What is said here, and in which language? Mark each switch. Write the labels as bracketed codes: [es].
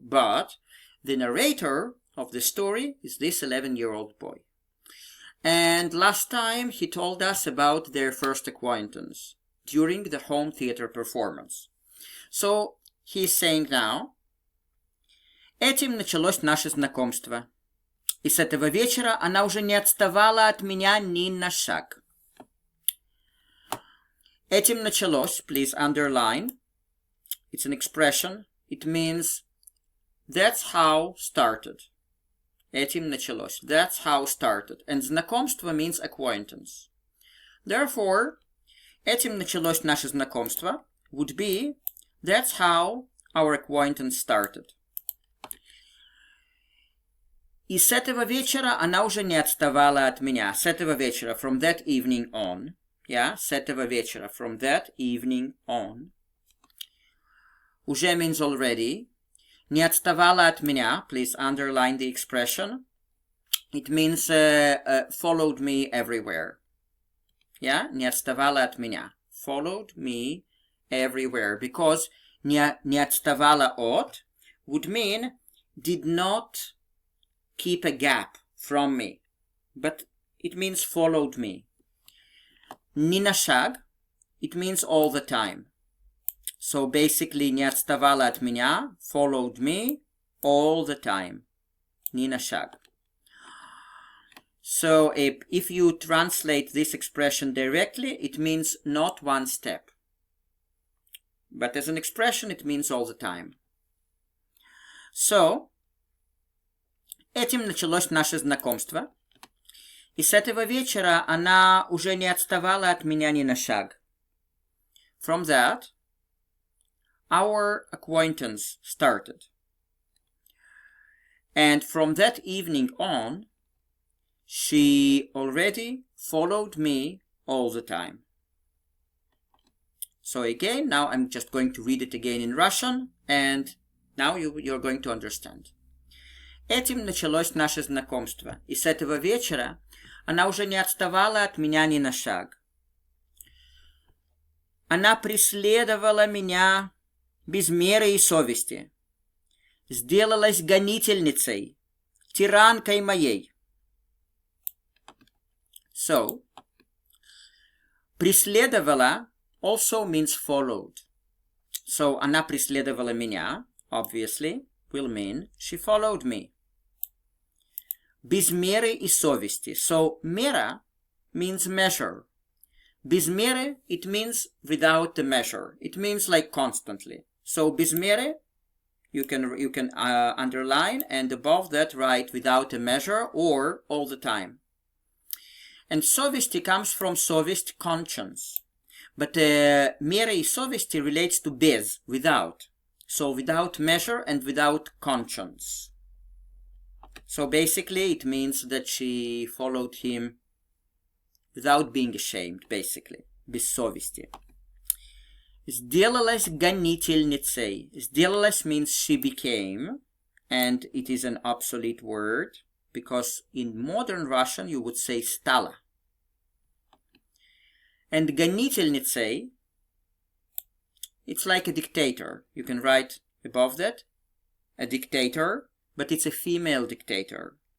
[en] But the narrator of the story is this 11-year-old boy. And last time he told us about their first acquaintance during the home theater performance. So he's saying now, [ru] «Этим началось наше знакомство. И с этого вечера она уже не отставала от меня ни на шаг». Этим началось, [en] please underline. It's an expression. It means that's how started. [ru] Этим началось. [en] That's how started. And знакомство means acquaintance. Therefore, [ru] этим началось наше знакомство [en] would be that's how our acquaintance started. [ru] И с этого вечера она уже не отставала от меня. С этого вечера, [en] from that evening on. Yeah, [ru] с этого вечера, [en] from that evening on. Уже means already. [ru] Не отставала от меня. [en] Please underline the expression. It means followed me everywhere. [ru] Yeah, не отставала от меня. [en] Followed me everywhere. Because [ru] не отставала от [en] would mean did not keep a gap from me. But it means followed me. [ru] Ни на шаг, [en] it means all the time. So basically, [ru] не отставала от меня, [en] followed me all the time. [ru] Ни на шаг. [en] So if you translate this expression directly, it means not one step. But as an expression, it means all the time. [ru] So, этим началось наше знакомство. И с этого вечера она уже не отставала от меня ни на шаг. [en] From that, our acquaintance started. And from that evening on, she already followed me all the time. So again, now I'm just going to read it again in Russian, and now you're going to understand. [ru] Этим началось наше знакомство, и с этого вечера она уже не отставала от меня ни на шаг. Она преследовала меня без меры и совести, сделалась гонительницей, тиранкой моей. [en] So, преследовала also means followed. So, [ru] она преследовала меня, [en] obviously, will mean she followed me. [ru] Без меры и совести. [en] So, мера means measure. [ru] Без меры, [en] it means without the measure. It means like constantly. So [ru] без меры, [en] you can underline, and above that write without a measure or all the time. And совести comes from совесть, conscience. But [ru] меры и совести [en] relates to без, without. So without measure and without conscience. So basically it means that she followed him without being ashamed, basically. [ru] Без совести. Сделалась гонительницей. [en] Сделалась means she became, and it is an obsolete word, because in modern Russian you would say стала. And гонительницей, it's like a dictator. You can write above that, a dictator, but it's a female dictator.